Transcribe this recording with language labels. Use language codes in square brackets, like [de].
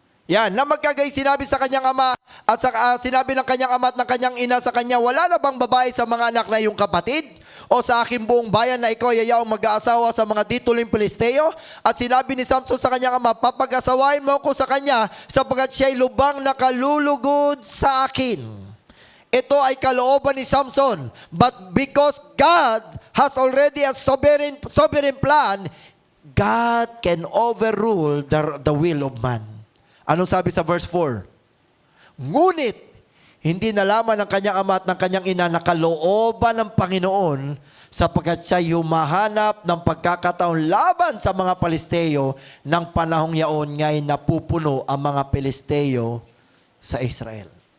[tl] Yan, na magkagay sinabi sa kanyang ama at sinabi ng kanyang ama at ng kanyang ina sa kanya, wala na bang babae sa mga anak na iyong kapatid? O sa aking buong bayan na ikaw ay ayaw mag-aasawa sa mga tituling Pilisteo? At sinabi ni Samson sa kanyang ama, papag-asawain mo ako sa kanya sapagkat siya'y lubang nakalulugod sa akin. Ito ay kalooban ni Samson. [en] But because God has already a sovereign plan, God can overrule the will of man. [tl] Anong sabi sa verse 4? Ngunit, hindi nalaman ng kanyang ama at ng kanyang ina na kalooban ng Panginoon sapagkat siya humahanap ng pagkakataon laban sa mga Pilisteo ng panahong yaon nga'y napupuno ang mga Pilisteo sa Israel.